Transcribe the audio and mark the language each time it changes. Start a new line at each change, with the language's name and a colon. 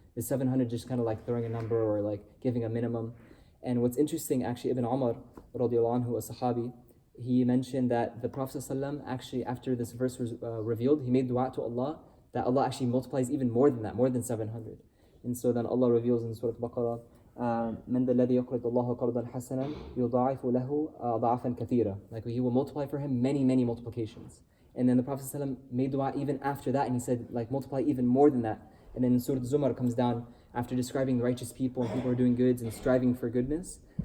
English: The 700 just kind of like throwing a number or like giving a minimum. And what's interesting, actually, Ibn Umar, radiallahu anhu, a Sahabi, he mentioned that the Prophet ﷺ actually, after this verse was revealed, he made dua to Allah that Allah actually multiplies even more than that, more than 700.
Arabic: And so then Allah reveals in Surah Al-Baqarah, مَنْ ذَا الَّذِي يَقْرِضُ اللَّهَ قَرْضًا حَسَنًا يُضَاعِفُ لَهُ أَضْعَافًا كَثِيرًا.
English: Like He will multiply for him many, many multiplications. And then the Prophet ﷺ made dua even after that, and he said, like, multiply even more than that. And then Surah Zumar comes down after describing the righteous people and people who are doing goods and striving for goodness.